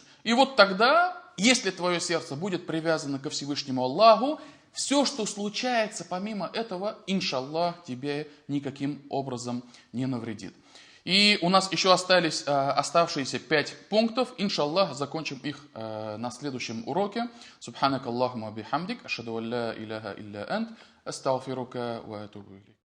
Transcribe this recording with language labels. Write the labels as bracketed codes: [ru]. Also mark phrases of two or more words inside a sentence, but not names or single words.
[ru] И вот тогда, если твое сердце будет привязано ко Всевышнему Аллаху, все, что случается помимо этого, иншаллах, тебе никаким образом не навредит. И у нас еще остались оставшиеся 5 пунктов. Иншаллах, закончим их на следующем уроке. [ar] سبحانك اللهم وبحمدك، أشهد أن لا إله إلا أنت، أستغفرك وأتوب إليك.